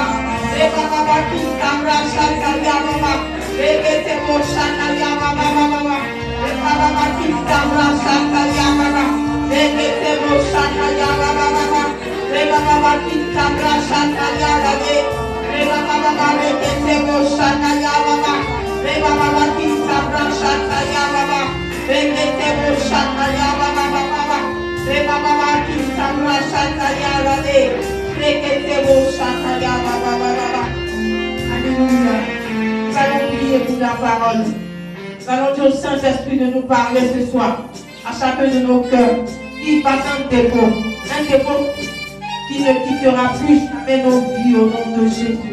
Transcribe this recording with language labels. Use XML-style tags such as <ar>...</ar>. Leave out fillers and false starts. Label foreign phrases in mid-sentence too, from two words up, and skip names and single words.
<fr>Reba baba kitamra shataya baba, rekete mo shataya baba baba, reba baba kitamra shataya baba, rekete mo shataya baba baba, reba baba kitamra shataya baba, reba baba rekete mo shataya baba, reba baba kitamra shataya baba, rekete mo shataya baba baba, reba baba kitamra shataya baba. Alléluia. Nous allons prier pour la parole. Nous allons dire au Saint-Esprit de nous parler ce soir à chacun de nos cœurs qui passe un dépôt qui ne quittera plus jamais nos vies au nom de Jésus.</fr>